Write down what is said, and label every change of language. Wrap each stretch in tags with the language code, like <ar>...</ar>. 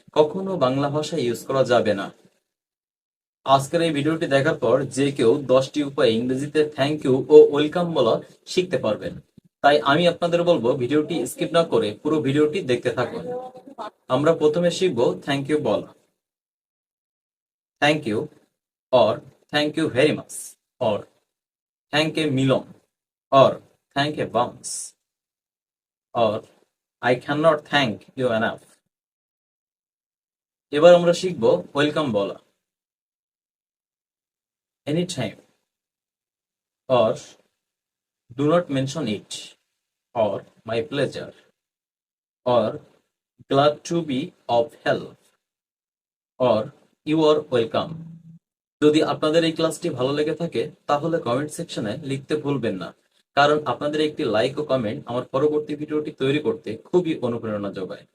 <bn>কখনো বাংলা ভাষা ইউজ করা যাবে না। আজকের এই ভিডিওটি দেখার পর যে কেউ 10টি উপায়ে ইংরেজিতে থ্যাংক ইউ ও ওয়েলকাম বলা শিখতে পারবেন। তাই আমি আপনাদের বলবো ভিডিওটি স্কিপ না করে পুরো ভিডিওটি দেখতে থাকুন। আমরা প্রথমে শিখবো থ্যাংক ইউ বলা।</bn> <en>Thank you or thank you very much or thank a million or thank a bunch or I cannot thank you enough।</en> <bn>এবার আমরা শিখব ওয়েলকাম বলা।</bn> <en>anytime or do not mention it or my pleasure or glad to be of help or you are welcome।</en> <bn>যদি আপনাদের এই ক্লাসটি ভালো লেগে থাকে তাহলে কমেন্ট সেকশনে লিখতে ভুলবেন না, কারণ আপনাদের একটি লাইক ও কমেন্ট আমার পরবর্তী ভিডিওটি তৈরি করতে খুবই অনুপ্রেরণা যোগায়।</bn>